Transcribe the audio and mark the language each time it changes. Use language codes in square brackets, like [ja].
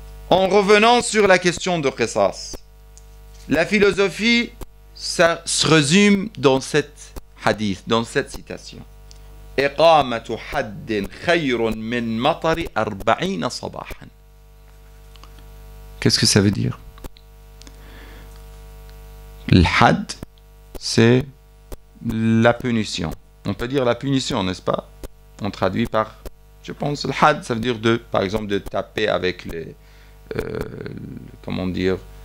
[fr] En revenant sur la question de qisas, la philosophie, ça se résume dans cette hadith, dans cette citation. [ar] إقامة حد خير من مطر 40 صباحا. [fr] Qu'est-ce que ça veut dire? Le had, c'est la punition. On peut dire la punition, n'est-ce pas? On traduit par, je pense, le had, ça veut dire par exemple, de taper avec les, comment dire,